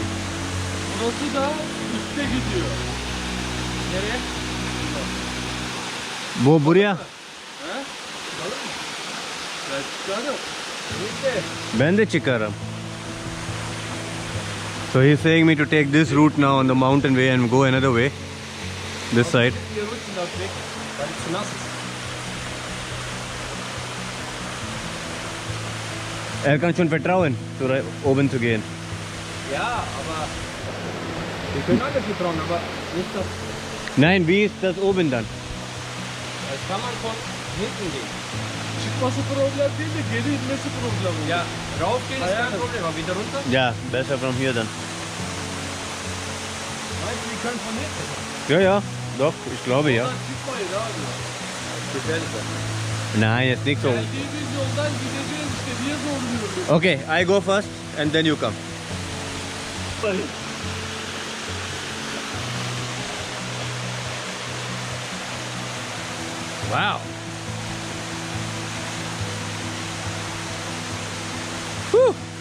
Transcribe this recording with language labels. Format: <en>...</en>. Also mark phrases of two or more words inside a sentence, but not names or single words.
<tr>Burası da üste gidiyor. Nereye? Bu buraya. He? Çıkalım mı? Ben çıkarım. Neyse. Ben de çıkarım.</tr> <en>So he's saying me to take this route now on the mountain way and go another way. This side.</en> <de>Wir rutschen das weg, weil es zu nass ist. Er kann schon vertrauen zu oben zu gehen. Ja, aber wir können alle vertrauen, aber nicht das. Nein, wie ist das oben dann? Das kann man von hinten gehen.</de> <tr>Çıkması problem değil de geri inmesi problem oluyor.</tr> <de>Ja, raufgehen ist kein</de> <tr>Aynen.</tr> <de>Problem, aber wieder runter. Ja, besser</de> <en>from here</en> <de>dann. Ja, ja, doch, ich glaube ja.</de> <tr>Çıkmayın abi.</tr> <de>Nein, jetzt nicht so.</de> <tr>Geldiğimiz yoldan gideceğiz işte. Niye zorluyoruz?</tr> <en>Okay, I go first and then you come. Wow. Whew.</en>